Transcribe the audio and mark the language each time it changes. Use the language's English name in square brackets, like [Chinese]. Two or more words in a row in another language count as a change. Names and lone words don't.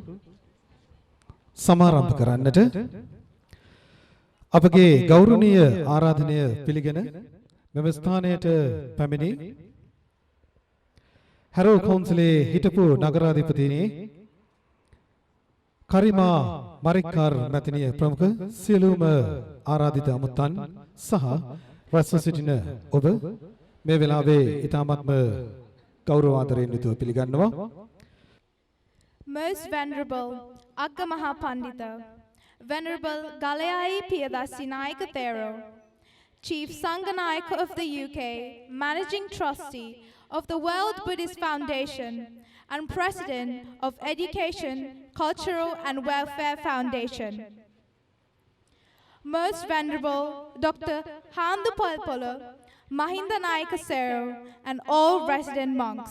[Sinhala] සමාරම්භ කරන්නට අපගේ ගෞරවනීය ආරාධනය පිළිගෙන මෙම ස්ථානයට පැමිණි හැරෝ කවුන්සිලේ හිටපු නගරාධිපතිනි කරිමා මරික්කාර් මැතිණිය ප්‍රමුඛ සියලුම ආරාධිත අමුත්තන් සහ රැස්ව සිටින ඔබ මේ වෙලාවේ ඊ타මත්ම ගෞරව ආදරයෙන් යුතුව පිළිගන්නවා. [English] Most Venerable Agamaha Pandita, Venerable Galayai Piyadasi Nayaka Thero, Chief Sanganayaka of the UK, Managing Trustee of the World Buddhist Foundation, and President of Education, Cultural and Welfare Foundation. Most Venerable Dr. Handu Palpolo, Mahinda Nayaka Sero, and all resident monks.